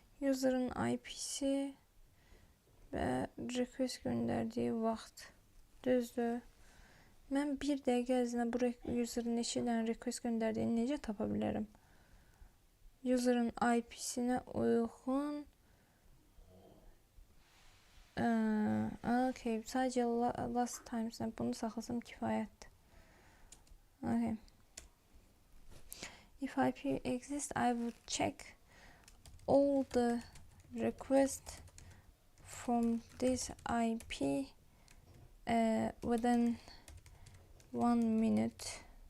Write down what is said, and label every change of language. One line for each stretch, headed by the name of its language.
Azerbaijani: User'ın IP'si ve request gönderdiği vaxt. Düzdür. Mən bir dəqiqə ərzində bu user'ın neçə dənə request göndərdiyini necə tapa bilərəm? User'ın IP'sinə uyğun. Okay, sadəcə last timestamp bunu saxlasam kifayətdir. Okay.
English: If IP exists, I would check all the requests from this IP within 1 minute.